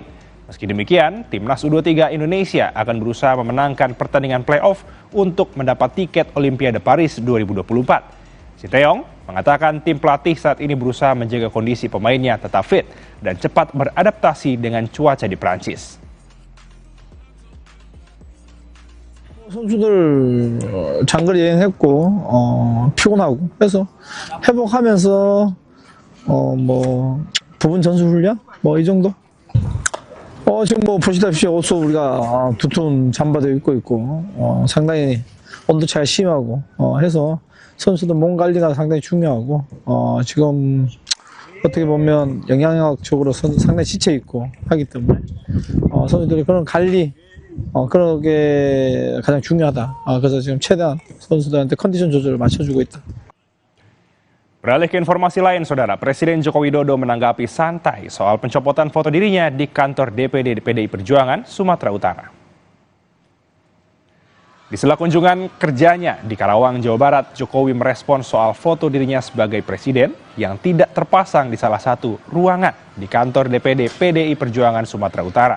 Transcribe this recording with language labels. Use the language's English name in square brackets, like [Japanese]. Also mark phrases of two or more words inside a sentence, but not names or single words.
[Indonesian] Meski demikian, Timnas U23 Indonesia akan berusaha memenangkan pertandingan play-off untuk mendapat tiket Olimpiade Paris 2024. Sinteyong mengatakan tim pelatih saat ini berusaha menjaga kondisi pemainnya tetap fit dan cepat beradaptasi dengan cuaca di Prancis. [Korean] 선수들 장거리 여행했고 피곤하고 그래서 회복하면서 뭐 부분 전술 훈련 뭐 이 정도. 지금 뭐 보시다시피 옷도 우리가 두툼 잠바도 입고 있고 상당히 온도 차이 심하고 해서 선수들 몸 관리가 상당히 중요하고 지금 어떻게 보면 영양학적으로 상당히 지쳐 있고 하기 때문에 선수들이 그런 관리 그런 게 가장 중요하다. 그래서 지금 최대한 선수들한테 컨디션 조절을 맞춰주고 있다. [Indonesian] Beralih ke informasi lain, saudara, Presiden Joko Widodo menanggapi santai soal pencopotan foto dirinya di kantor DPD PDI Perjuangan Sumatera Utara. Di sela kunjungan kerjanya di Karawang, Jawa Barat, Jokowi merespon soal foto dirinya sebagai presiden yang tidak terpasang di salah satu ruangan di kantor DPD PDI Perjuangan Sumatera Utara.